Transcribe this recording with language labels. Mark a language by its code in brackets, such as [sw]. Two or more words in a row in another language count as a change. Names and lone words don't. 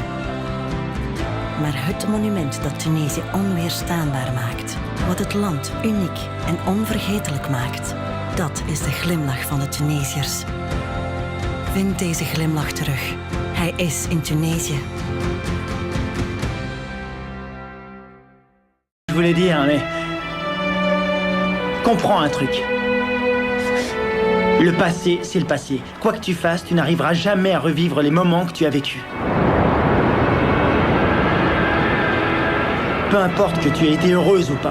[nl] Maar het monument dat Tunesië onweerstaanbaar maakt, wat het land uniek en onvergetelijk maakt, dat is de glimlach van de Tunesiërs. Vind deze glimlach terug. Hij is in Tunesië. [fr] Je voulais dire, mais... Comprends un truc. Le passé, c'est le passé. Quoi que tu fasses, tu n'arriveras jamais à revivre les moments que tu as vécus. Peu importe que tu aies été heureuse ou pas.